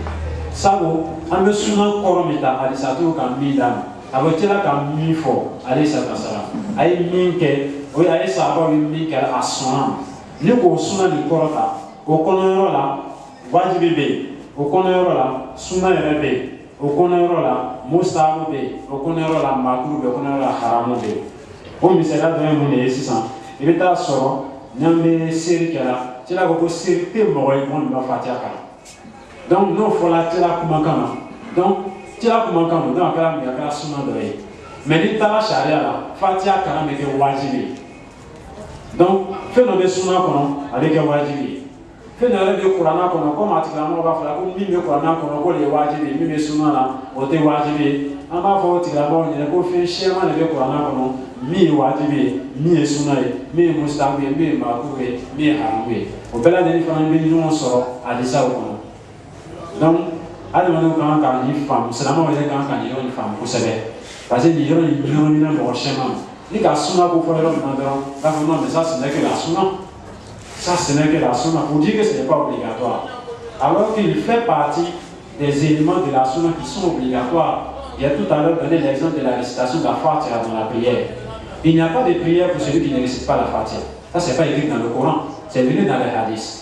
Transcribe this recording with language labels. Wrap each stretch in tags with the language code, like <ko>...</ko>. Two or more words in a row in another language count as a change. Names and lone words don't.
<bm>Sabu an bɛ sunna kɔrɔ min ta hadisatigiw ka min d'a ma a bɛ tila ka min fɔ</bm> <ar>عليه الصلاة والسلام</ar> <bm>a ye min kɛ o ye a ye sahabaw ye min kɛ a sɔnna ni k'o sunna nin kɔrɔ ta o kɔnɔyɔrɔ la wajibi bɛ yen o kɔnɔyɔrɔ la sunna yɛrɛ bɛ yen o kɔnɔyɔrɔ la mustahabu bɛ yen o kɔnɔyɔrɔ la makruh bɛ yen o kɔnɔyɔrɔ la haramu bɛ yen o misaliya dɔ ye mun de ye sisan i bɛ taa sɔrɔ n'an bɛ seri kɛra tila ko seri tɛ mɔgɔ ye minnu bɛ fatiha kalan.</bm> <fr>Donc nous faut la</fr> <bm>tira kumakana. Donc tira kumakana donc akala mi akala sunna dɔ ye. Mais ni taara sariya la fatiha kalan bɛ kɛ wajibi. Donc fɛn dɔ bɛ sunna kɔnɔ a bɛ kɛ wajibi. Fɛn dɔ yɛrɛ bɛ kuranna kɔnɔ komi a tigilamɔgɔ b'a fɔ la ko min bɛ kuranna kɔnɔ k'o de ye wajibi min bɛ sunna la o tɛ wajibi. An b'a fɔ o tigilamɔgɔ ɲɛna ko fɛn siɛman de bɛ kuranna kɔnɔ min ye wajibi ye min ye sunna ye min ye mustahabu ye min ye makruh ye min ye haramu ye. O bɛɛ lajɛlen fana bɛ ɲɔgɔn sɔrɔ hadisaw kɔnɔ. Donc, adamadenw kan ka nin faamu silamɛw yɛrɛ kan ka nin yɔrɔ nin faamu kosɛbɛ</bm> <fr>parce que</fr> <bm>nin yɔrɔ nin ɲagamina mɔgɔ sɛma ni ka sunna ko fɔ yɔrɔ min na dɔrɔn b'a fɔ</bm> <fr>non mais ça ce n'est que la sunna ça ce n'est que la sunna pour dire que ce n'est pas obligatoire alors qu'il fait partie des éléments de la sunna qui sont obligatoires. J'ai tout à l'heure donné l'exemple de la récitation de la Fatiha dans la prière. Il n'y a pas de prière pour celui qui ne récite pas la Fatiha. Ça c'est pas écrit dans le Coran, c'est venu dans les hadiths.</fr>